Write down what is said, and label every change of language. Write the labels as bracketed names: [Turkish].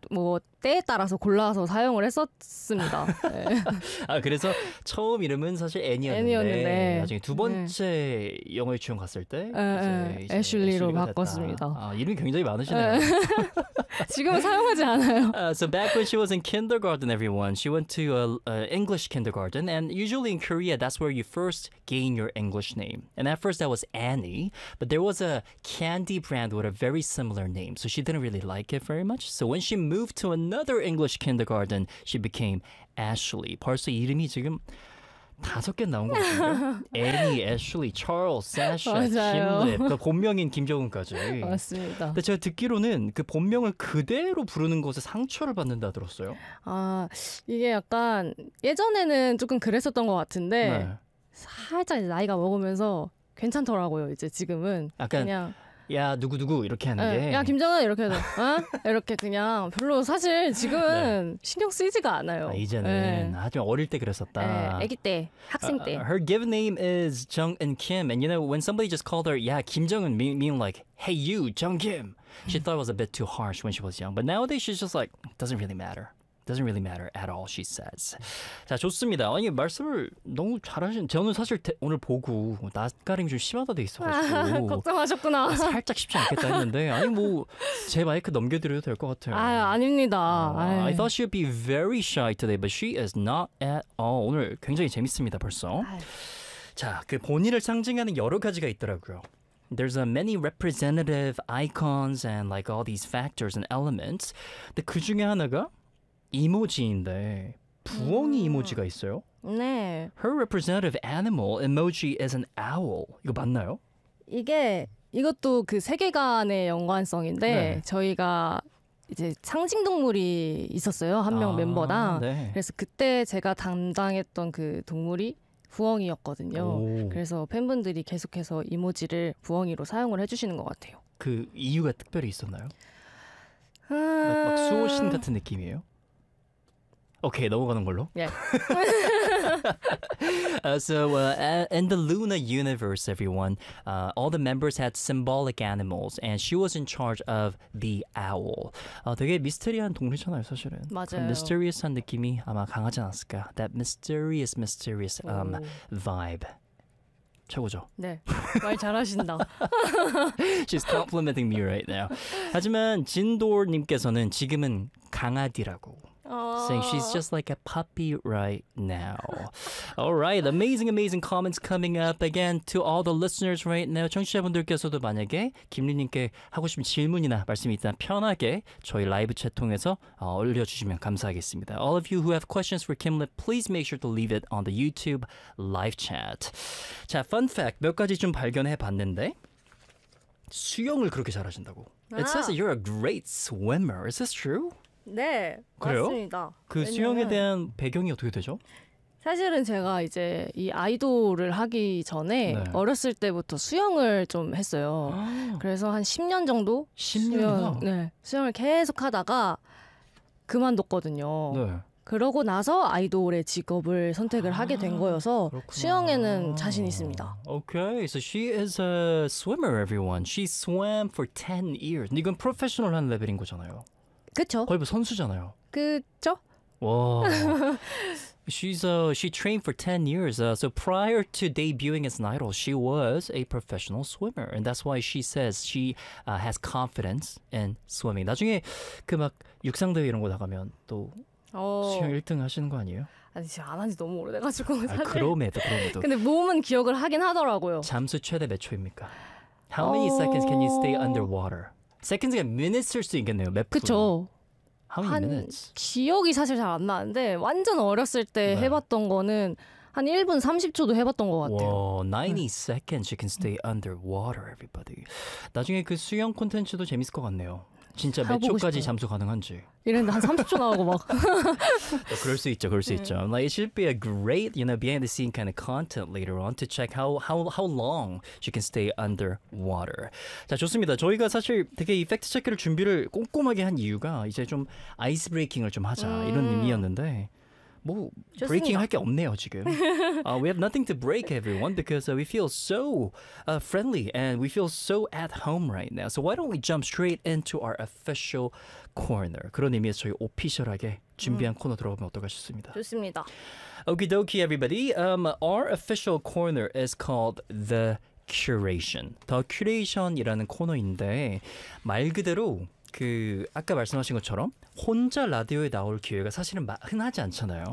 [Korean] 뭐 때에 따라서 골라서 사용을 했었습니다. 네. 아 그래서 처음 이름은 사실 애니였는데 나중에 두 번째 네. 영어에 취용 갔을 때 애슐리로 바꿨습니다. 아, 이름이 굉장히 많으시네요. 지금은 사용하지 않아요. [English] So back when she was in kindergarten, everyone, she went to a English kindergarten. And usually in Korea, that's where you first gain your English name. And at first that was Annie. But there was a candy brand with a very similar name. So she didn't really like it very much. So when she moved to another English kindergarten, she became Ashley. [Korean] 벌써 이름이 지금 다섯 개 나온 거거든요. 애니, 애슐리, 찰스, 사샤, 팀립, 그 본명인 김정은까지. 맞습니다. 근데 제가 듣기로는 그 본명을 그대로 부르는 것에 상처를 받는다 들었어요. 아, 이게 약간 예전에는 조금 그랬었던 것 같은데 네. 살짝 이제 나이가 먹으면서 괜찮더라고요. 이제 지금은 약간 그냥 야 누구 누구 이렇게 하는 네. 게 야 김정은 이렇게 해서 어? 이렇게 그냥 별로 사실 지금은 네. 신경 쓰이지가 않아요. 아, 이제는 네. 하지만 어릴 때 그랬었다. 네. 아기 때 학생 때. [English] Her given name is Jung and Kim, and you know when somebody just called her, yeah, 김정은 mean like hey you, Jung Kim. She thought it was a bit too harsh when she was young, but nowadays she's just like doesn't really matter. Doesn't really matter at all, she says. [Korean] 자, 좋습니다. 아니, 말씀을 너무 잘하신. 저는 사실 오늘 보고 낯가림이 좀 심하다 돼 있어가지고 걱정하셨구나. 아, 살짝 쉽지 않겠다 했는데 아니, 뭐 제 마이크 넘겨드려도 될 것 같아요. 아, 아닙니다. [English] I thought she'd be very shy today, but she is not at all. [Korean] 오늘 굉장히 재밌습니다, 벌써. 자, 그 본인을 상징하는 여러 가지가 있더라고요. [English] There's many representative icons and like all these factors and elements. [Korean] 근데 그 중에 하나가 이모지인데 부엉이 이모지가 있어요? 네. [English] Her representative animal emoji is an owl. [Korean] 이거 맞나요? 이게 이것도 그 세계관의 연관성인데 네. 저희가 이제 상징 동물이 있었어요. 한 명 아, 멤버랑. 네. 그래서 그때 제가 담당했던 그 동물이 부엉이였거든요. 오. 그래서 팬분들이 계속해서 이모지를 부엉이로 사용을 해주시는 것 같아요. 그 이유가 특별히 있었나요? 막 수호신 같은 느낌이에요? 오케이, 넘어가는 걸로. [English] Yeah. So in the Luna universe, everyone, all the members had symbolic animals, and she was in charge of the owl. [Korean] 되게 미스터리한 동물이잖아요, 사실은. 맞아요. 그 미스터리스한 느낌이 아마 강하지 않았을까. [English] That mysterious vibe. [Korean] 최고죠. 네, 말 잘하신다. [English] She's complimenting me right now. [Korean] 하지만 진도님께서는 지금은 강아지라고. [English] Saying she's just like a puppy right now. All right, amazing comments coming up again to all the listeners right now. [Korean] 청취자분들께서도 만약에 김리님께 하고 싶은 질문이나 말씀이 있다면 편하게 저희 라이브 채 통해서 올려주시면 감사하겠습니다. [English] All of you who have questions for Kim Lip, please make sure to leave it on the YouTube live chat. [Korean] 자, fun fact 몇 가지 좀 발견해 봤는데 수영을 그렇게 잘하신다고. [English] It says that you're a great swimmer. Is this true? [Korean] 네, 그래요? 맞습니다. 그 왜냐면, 수영에 대한 배경이 어떻게 되죠? 사실은 제가 이제 이 아이돌을 하기 전에 네. 어렸을 때부터 수영을 좀 했어요. 아. 그래서 한 10년 정도? 10년이요? 네, 수영을 계속 하다가 그만뒀거든요. 네. 그러고 나서 아이돌의 직업을 선택을 하게 된 거여서 그렇구나. 수영에는 자신 있습니다. [English] Okay, so she is a swimmer, everyone. She swam for 10 years. [Korean] 이건 프로페셔널한 레벨인 거잖아요. 그쵸? 거의 뭐 선수잖아요. 그쵸? [English] 와. She trained for 10 years. So prior to debuting as an idol, she was a professional swimmer. And that's why she says she has confidence in swimming. [Korean] 나중에 그 막 육상대회 이런 거 나가면 또 수영 1등 하시는 거 아니에요? 아니, 지금 안 한 지 너무 오래돼가지고. 아, 그럼에도. 근데 몸은 기억을 하긴 하더라고요. 잠수 최대 몇 초입니까? [English] How many seconds can you stay underwater? [Korean] Seconds가 minutes일 수 있겠네요. 몇 분? 그쵸. [English] How many minutes? [Korean] 기억이 사실 잘 안 나는데 완전 어렸을 때 네. 해봤던 거는 한 1분 30초도 해봤던 것 같아요. [English] 와, 90 seconds you can stay underwater, everybody. [Korean] 나중에 그 수영 콘텐츠도 재밌을 것 같네요. 진짜 몇 초까지 잠수 가능한지. 이랬는데 한 30초 나오고 막. 그럴 수 있죠, 그럴 수 있죠. [English] Like, it should be a great, you know, behind the scene kind of content later on to check how long she can stay underwater. [Korean] 자, 좋습니다. 저희가 사실 되게 이 팩트 체크를 준비를 꼼꼼하게 한 이유가 이제 좀 아이스 브레이킹을 좀 하자 이런 의미였는데 뭐 좋습니다. 브레이킹 할 게 없네요 지금. [English] We have nothing to break, everyone, because we feel so friendly and we feel so at home right now. So why don't we jump straight into our official corner? [Korean] 그런 의미에서 저희 오피셜하게 준비한 코너 들어가면 어떨까 싶습니다. 좋습니다. [English] Okie dokie, everybody. Our official corner is called The Curation. [Korean] The Curation이라는 코너인데 말 그대로 그 아까 말씀하신 것처럼 혼자 라디오에 나올 기회가 사실은 흔하지 않잖아요.